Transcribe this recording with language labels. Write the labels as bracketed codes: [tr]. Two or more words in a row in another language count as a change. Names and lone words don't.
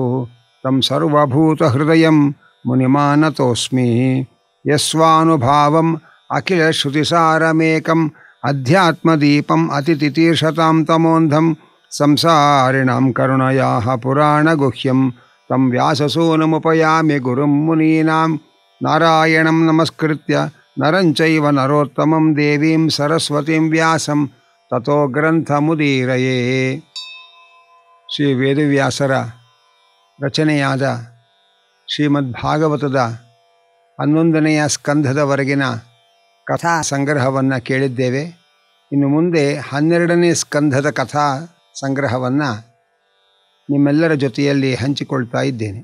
[sa] तं सर्वभूतहृदयं मुनिमानतोऽस्मि यस्वानुभावम् अखिलश्रुतिसारमेकम् अध्यात्मदीपम् अतितितीर्षतां तमोन्धं संसारिणां करुणयाः पुराणगुह्यं तं व्याससूनमुपयामि गुरुं मुनीनां नारायणं नमस्कृत्य नरं चैव नरोत्तमं देवीं सरस्वतीं व्यासं ततो ग्रंथमुदीरये. [kn] ಶ್ರೀ ವೇದವ್ಯಾಸರ ರಚನೆಯಾದ ಶ್ರೀಮದ್ಭಾಗವತದ 11ನೆಯ ಸ್ಕಂಧದವರೆಗಿನ ಕಥಾ ಸಂಗ್ರಹವನ್ನು ಕೇಳಿದ್ದೇವೆ. ಇನ್ನು ಮುಂದೆ 12ನೇ ಸ್ಕಂಧದ ಕಥಾ ಸಂಗ್ರಹವನ್ನು ನಿಮ್ಮೆಲ್ಲರ ಜೊತೆಯಲ್ಲಿ ಹಂಚಿಕೊಳ್ತಾ ಇದ್ದೇನೆ.